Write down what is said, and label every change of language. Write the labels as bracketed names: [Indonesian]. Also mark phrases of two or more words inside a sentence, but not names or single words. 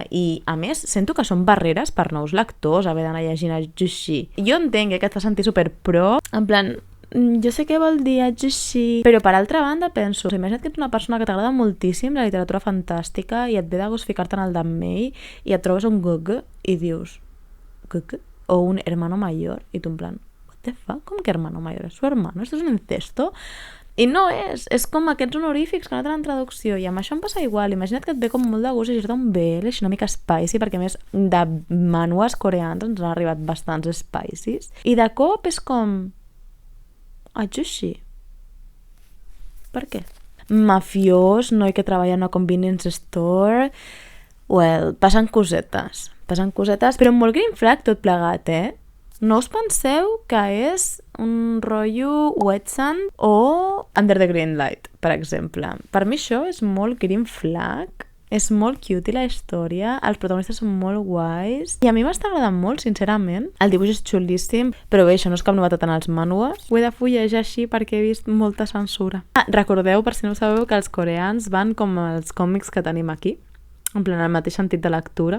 [Catalan] I, a més, sento que són barreres per nous lectors haver d'anar llegint ajushi. Jo entenc que et fa sentir super pro, en plan... Jo sé què vol dir ajushi, però per altra banda penso, imagina't que ets una persona que t'agrada moltíssim la literatura fantàstica i et ve de gust ficar-te en el dammei i et trobes un goge i dius goge? O un [Spanish] hermano mayor [Catalan] i tu en plan, [English] what the fuck? [Catalan] Com que [Spanish] hermano mayor? ¿Es su hermano? ¿Esto es un incesto? [Catalan] I no és com aquests honorífics que no tenen traducció i amb això em passa igual, imagina't que et ve com molt de gust llegir-te un BL així una mica spicy, perquè a més de manuals coreans ens han arribat bastants spicies i de cop és com ajushi. Per què? Mafiós, noi que treballa en una [English] convenience store... [Catalan] Well, passen cosetes, però molt [English] green flag [Catalan] tot plegat, No us penseu que és un rotllo wet sand o under the green light, per exemple. Per mi això és molt [English] green flag. [Catalan] És molt cute la història, els protagonistes són molt guais i a mi m'està agradant molt, sincerament. El dibuix és xulíssim, però bé, això no és cap novetat en els manuals. Ho he de fullejar així perquè he vist molta censura. Recordeu, per si no ho sabeu, que els coreans van com els còmics que tenim aquí, en plan el mateix sentit de lectura.